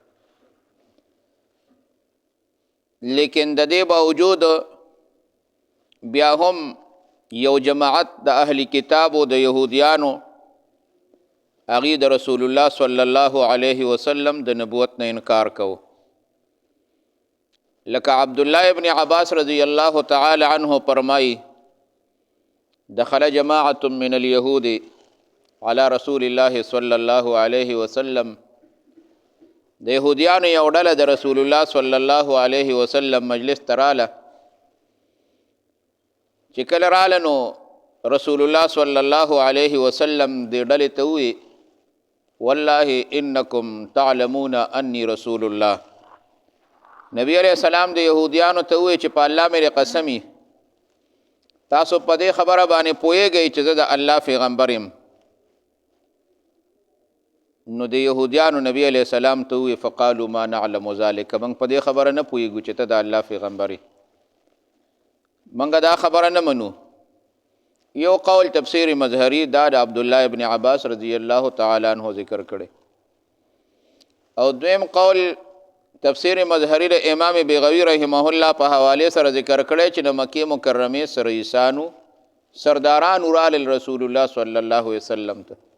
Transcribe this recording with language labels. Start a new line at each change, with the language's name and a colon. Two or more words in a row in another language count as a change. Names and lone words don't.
Pashto: لیکن د دې باوجود بیا هم یو جماعت د اهل کتاب او د یهودیانو هغې د رسول الله
Arabic: صلی الله علیه وسلم
Pashto: د نبوت نه انکار کوو. لکه عبدالله ابن عباس
Arabic: رضی الله تعالی عنه
Pashto: فرمائی
Arabic: دخل جماعت من اليهود على رسول الله صلی الله علیه وسلم
Pashto: د یهودیانو یو ډله د رسول الله
Arabic: صلی الله علیه وسلم
Pashto: مجلس ته راله. چې کله راله نو رسول الله
Arabic: صلی الله علیه وسلم
Pashto: دې ډلې ته ووی
Arabic: والله انکم تعلمون انی رسول الله.
Pashto: نبی
Arabic: علیہ السلام
Pashto: د یهودیانو ته ووی چې په الله مې قسمی تاسو په دې خبره باندې پوهیږئ چې زه د الله پیغمبر یم. نو د یهودیانو نبی
Arabic: علیہ السلام
Pashto: ته ووی
Arabic: فقالوا ما نعلم ذلک،
Pashto: موږ په دې خبره نه پوهیږو چې ته د الله پیغمبر یې، موږ دا خبره نه منو. یو قول تفسیر مظهری دا د عبدالله ابن عباس
Arabic: رضی الله تعالی عنہ
Pashto: ذکر کړي، او دویم قول تفسیر مظهری د امام بغوی
Arabic: رحمه الله
Pashto: په حواله سره ذکر کړی چې د مکې مکرمې رئیسانو سردارانو رالل رسول الله
Arabic: صلی الله علیه وسلم
Pashto: ته،